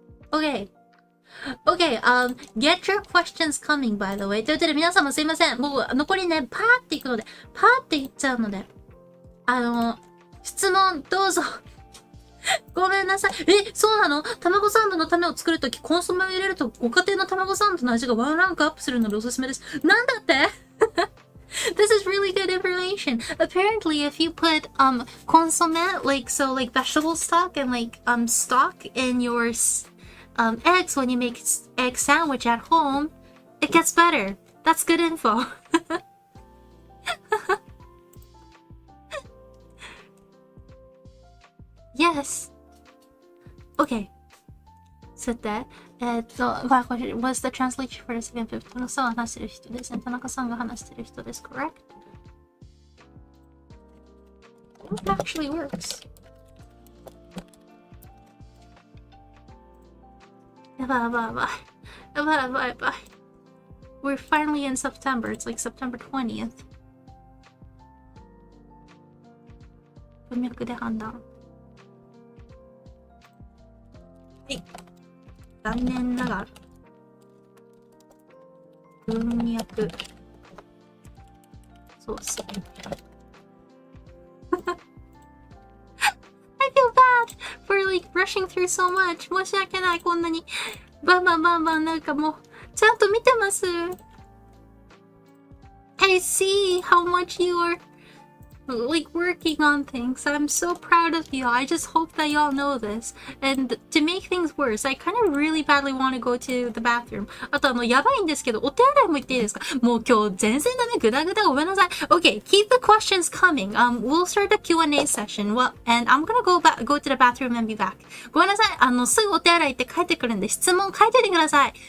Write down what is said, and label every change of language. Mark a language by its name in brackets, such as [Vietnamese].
[English] Okay, get your questions coming, by the way. [Japanese] ということで皆様すいません。もう残りね、パーっていくので、パーっていっちゃうので、質問、どうぞ。ごめんなさい。そうなの？卵サンドのタネを作るとき、コンソメを入れると、ご家庭の卵サンドの味がワンランクアップするのでおすすめです。なんだって？ [English] This is really good information. Apparently, if you put consomme, like vegetable stock and stock in your eggs when you make egg sandwich at home, it gets better. That's good info. Yes. Okay. さて、was the translation for the second fifth? [Japanese] 田中さんが話してる人ですね。田中さんが話してる人です。 [English] Correct? It actually works. [Japanese] やばいやばいやばい。やばいやばいやばい。 [English] We're finally in September. It's like September 20th. [Japanese] 文脈で判断。はい。残念ながら。文脈。そうっすね。 [English] I feel bad for rushing through so much. [Japanese] 申し訳ない、こんなに。バンバンバンバンなんかもう、ちゃんと見てます。 [English] I see how much you are working on things. I'm so proud of you. I just hope that y'all know this. And to make things worse, I kind of really badly want to go to the bathroom. [Japanese] あとやばいんですけど、お手洗いも行っていいですか？もう今日全然ダメ、グダグダごめんなさい。 [English] Okay, keep the questions coming. We'll start the Q&A session. Well, and I'm gonna go to the bathroom and be back. [Japanese] ごめんなさい。すぐお手洗い行って帰ってくるんで、質問書いておいてください。